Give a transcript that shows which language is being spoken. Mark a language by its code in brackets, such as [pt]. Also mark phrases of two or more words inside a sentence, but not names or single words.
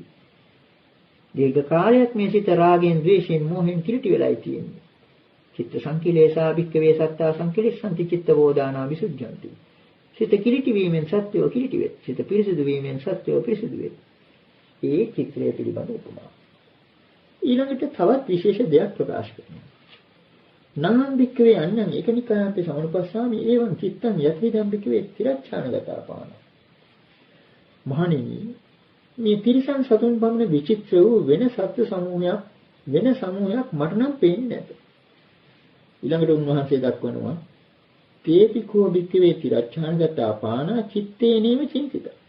[si] දීර්ඝ කාලයක් මේ සිත රාගෙන් ද්වේෂයෙන් මෝහෙන් කිලිටි වෙලායි තියෙන්නේ. [pi] චිත්ත සංකිලේසා භික්ඛවේ සත්තා සංකිලෙස්සන්ති චිත්ත වෝදානා විසුද්ධ්‍යන්ති. [si] සිත කිලිටි වීමෙන් සත්‍යව කිලිටි වේ. සිත පිරිසිදු වීමෙන් සත්‍යව පිරිසිදු වේ. ඒ චිත්‍රය පිළිබඳ උපමා. ඊළඟට තවත් විශේෂ දෙයක් ප්‍රකාශ කරනවා. [pi] නාම භික්ඛවේ අඤ්ඤං ඒකනිකාන්තේ සමනුපස්සාමි ඒවං චිත්තං යත්විදම් භික්ඛවේ තිරච්ඡානගතාපාන. [si] මහණෙනි මේ තිරිසන් සතුන් පමණ විචිත්‍ර වූ වෙන සත්ත්ව සමූහයක් මට නම් පේන්නේ නැත. ඊළඟට උන්වහන්සේ දක්වනවා [pi] තේපිකෝ භික්ඛවේ තිරච්ඡානගතාපාන චිත්තේනේව චින්තිත.